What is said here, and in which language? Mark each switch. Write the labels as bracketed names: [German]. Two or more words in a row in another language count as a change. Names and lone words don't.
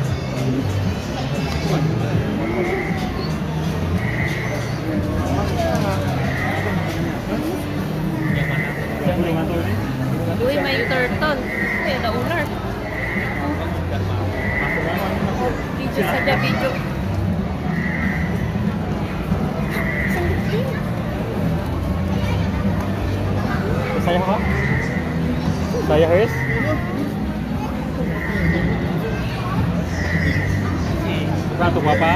[Indonesian] Yang mana? [Filipino] Uy, may turtle. [Indonesian] Eh, ada ular. Video saja, video. Saya apa? Saya Haris. Untuk Bapak.